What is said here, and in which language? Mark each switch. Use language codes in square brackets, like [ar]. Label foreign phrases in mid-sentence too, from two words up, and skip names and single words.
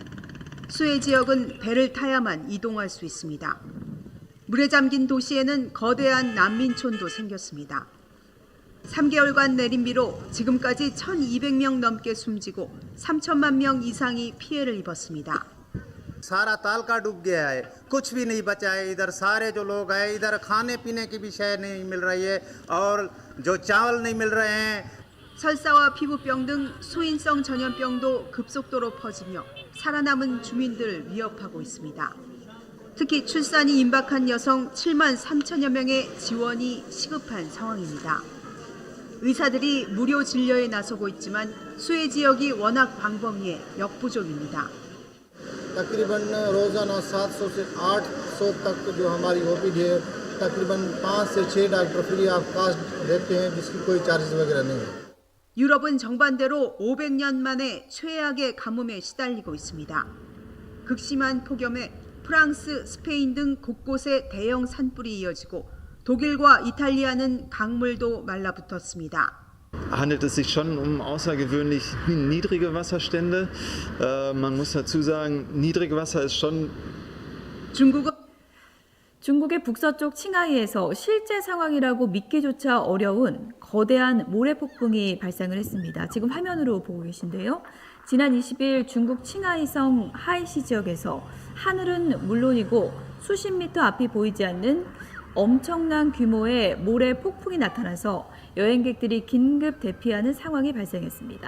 [ko] 수해 지역은 배를 타야만 이동할 수 있습니다. 물에 잠긴 도시에는 거대한 난민촌도 생겼습니다. 3개월간 내린 비로 지금까지 1,200명 넘게 숨지고 3천만 명 이상이 피해를 입었습니다. [ur] سارا تعلقہ ڈوب گیا ہے، کچھ بھی نہیں بچا ہے. ادھر سارے جو لوگ ہیں، ادھر کھانے پینے کی بھی شے نہیں مل رہی ہے اور جو چاول نہیں مل رہے ہیں. [ko] 설사와 피부병 등 소인성 전염병도 급속도로 퍼지며 살아남은 주민들을 위협하고 있습니다. 특히 출산이 임박한 여성 7만 3천여 명의 지원이 시급한 상황입니다. 의사들이 무료 진료에 나서고 있지만 수해 지역이 워낙 광범위해 역부족입니다. [ur] تقریباً روزانہ 700 سے 800 تک جو ہماری او پی ڈی ہے، تقریباً 5 سے 6 ڈاکٹر [en] free of cost [ur] دیتے ہیں، جس کی کوئی چارجز وغیرہ نہیں ہے. [ko] 유럽은 정반대로 500년 만에 최악의 가뭄에 시달리고 있습니다. 극심한 폭염에 프랑스, 스페인 등 곳곳에 대형 산불이 이어지고 독일과 이탈리아는 강물도 말라붙었습니다. [de] Handelt es sich schon um außergewöhnlich niedrige Wasserstände. Man muss dazu sagen, niedrige Wasser ist schon. [ko] 중국의 북서쪽 칭하이에서 실제 상황이라고 믿기조차 어려운 거대한 모래폭풍이 발생을 했습니다. 지금 화면으로 보고 계신데요. 지난 20일 중국 칭하이성 하이시 지역에서 하늘은 물론이고 수십 미터 앞이 보이지 않는 엄청난 규모의 모래 폭풍이 나타나서 여행객들이 긴급 대피하는 상황이 발생했습니다.